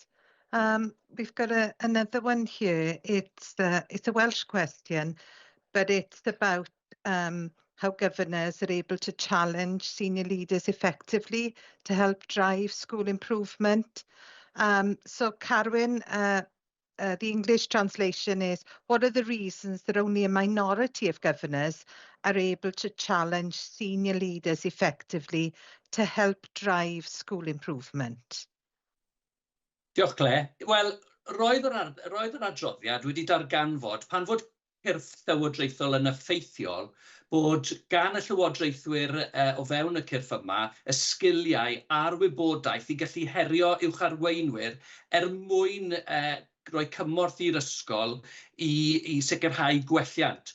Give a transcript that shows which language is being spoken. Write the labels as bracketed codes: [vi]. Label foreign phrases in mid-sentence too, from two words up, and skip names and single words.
[en] We've got another one here. It's a Welsh question, but it's about how governors are able to challenge senior leaders effectively to help drive school improvement. So Carwyn, the English translation is, what are the reasons that only a minority of governors are able to challenge senior leaders effectively to help drive school improvement? [cy] Diolch, Claire. Wel, roedd yr adroddiad wedi darganfod pan fod cyrff llywodraethol yn effeithiol bod gan y llywodraethwyr o fewn y cyrff yma y sgiliau a'r wybodaeth i gallu herio uwcharweinwyr mwyn rhoi cymorth i'r ysgol i sicrhau gwelliant.